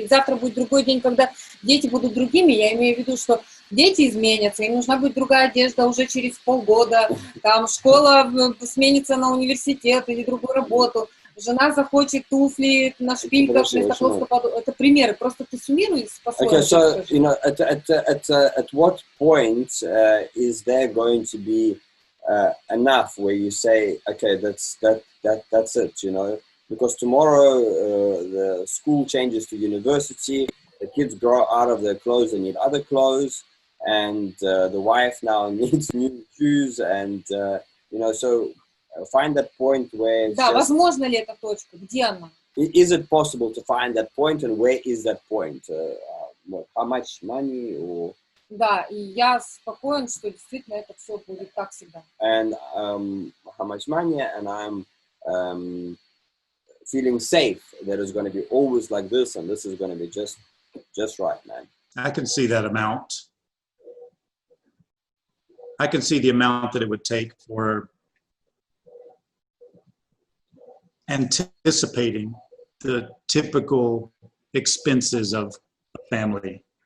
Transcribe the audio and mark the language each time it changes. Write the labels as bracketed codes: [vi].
[ru] Ведь завтра будет другой день, когда дети будут другими. Я имею в виду, что дети изменятся, им нужна будет другая одежда уже через полгода, там школа сменится на университет или другую работу, жена захочет туфли на шпильках вместо плоского подушки. Это примеры, просто ты суммируй по-своему. [en] Okay, so, at what point is there going to be enough where you say, okay, that's it, because tomorrow the school changes to university, the kids grow out of their clothes and need other clothes, and the wife now needs new shoes, and so find that point where it's [ru] возможно ли эта точка, где она? [en] Is it possible to find that point, and where is that point? How much money or... [ru] Да, и я спокоен, что действительно это все будет так всегда. [en] And how much money, and I'm feeling safe that it's going to be always like this, and this is going to be just right, man. I can see that amount. I can see the amount that it would take for anticipating the typical expenses of a family.